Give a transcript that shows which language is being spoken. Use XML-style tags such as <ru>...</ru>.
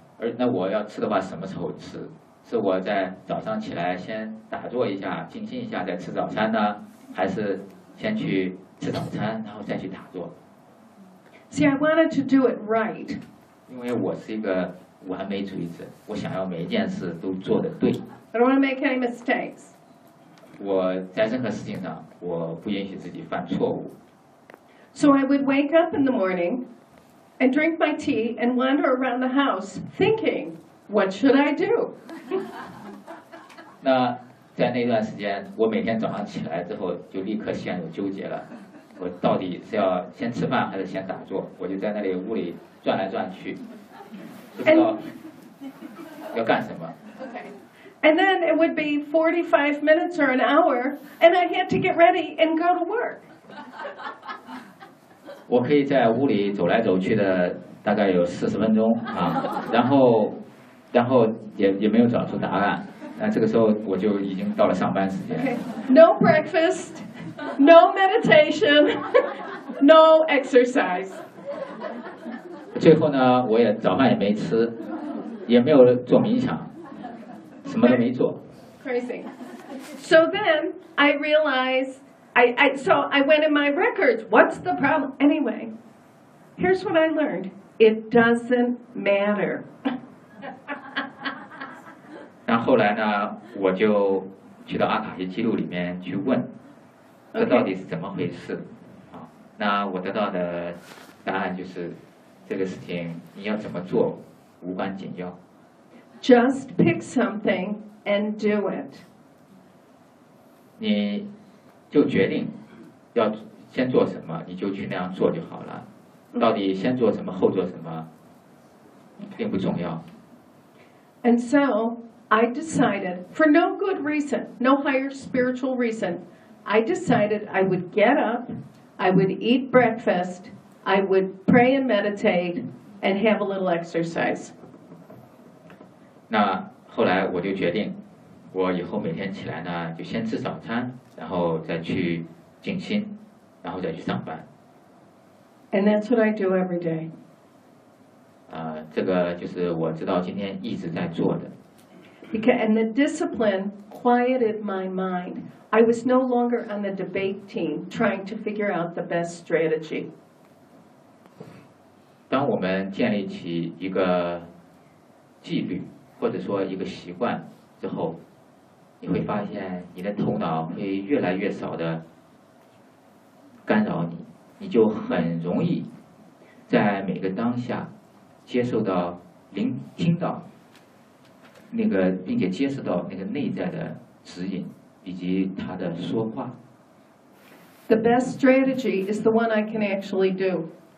<zh>而那我要吃的话，什么时候吃？是我在早上起来先打坐一下，静心一下再吃早餐呢，还是先去吃早餐，然后再去打坐</zh> <en>？See, I wanted to do it right.</en> <zh>因为我是一个完美主义者，我想要每一件事都做得对。</zh> <en>I don't want to make any mistakes.</en> <zh>我在任何事情上，我不允许自己犯错误。</zh> <en>So I would wake up in the morning. And drink my tea and wander around the house thinking, What should I do?</en> <zh>那在那段时间，我每天早上起来之后，就立刻陷入纠结了。我到底是要先吃饭还是先打坐？我就在那里屋里转来转去，不知道要干什么。</zh> <en>And then it would be 45 minutes or an hour, and I had to get ready and go to work.</en> <zh>我可以在屋里走来走去的大概有40分钟啊，然后也没有找出答案。那这个时候我就已经到了上班时间。</zh> <en>Okay. No breakfast, no meditation, no exercise.</en> <zh>最后呢，我也早饭也没吃，也没有做冥想。什么都没做。</zh> <en>Crazy. So then I realized, so I went in my records. What's the problem? Anyway, here's what I learned. It doesn't matter.</en> <zh>然后来呢，我就去到阿卡西记录里面去问，这到底是怎么回事？</zh> <en>Okay.</en> <zh>那我得到的答案就是，这个事情你要怎么做无关紧要。</zh> <en>Just pick something and do it.</en> <zh>你就决定要先做什么，你就去那样做就好了。到底先做什么，后做什么，并不重要。</zh> <en>And so I decided, for no good reason, no higher spiritual reason, I decided I would get up, I would eat breakfast, I would pray and meditate, and have a little exercise.</en> <zh>那后来我就决定，我以后每天起来呢，就先吃早餐，然后再去静心，然后再去上班。</zh> <en>And that's what I do every day.</en> <zh>这个就是我知道今天一直在做的。</zh> <en>Because and the discipline quieted my mind. I was no longer on the debate team trying to figure out the best strategy.</en> <zh>当我们建立起一个纪律。或者说一个习惯之后，你会发现你的头脑会越来越少的干扰你，你就很容易在每个当下接受到、聆听到那个，并且接受到那个内在的指引以及他的说话。</zh> <en>The best strategy is the one I can actually do.</en>